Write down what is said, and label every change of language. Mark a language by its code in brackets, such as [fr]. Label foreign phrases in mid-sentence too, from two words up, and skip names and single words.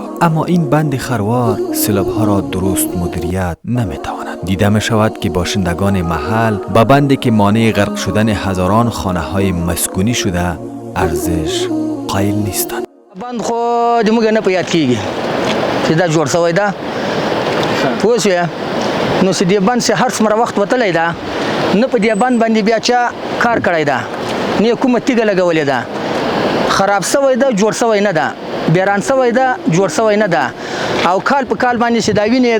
[fa] اما این بند خروار سیلاب‌ها را درست مدیریت نمی‌تواند. دیده می‌شود که باشندگان محل با بندی که مانع غرق شدن هزاران خانه‌های مسکونی شده ارزش قائل نیستند. [ps] بند خو د موږ نه په یاد کیږي چې دا جوړ شوی ده پوه شوې نو چې دې بند هر څومره وخت وتلی ده نه په دې بند باندې بیا چا کار کړی ده نه کومه تیږه لګولې ده خراب شوی ده جوړ شوی نه ده بیران شوی ده جوړ شوی نه ده او کال په کال باندې چې دا وینې ده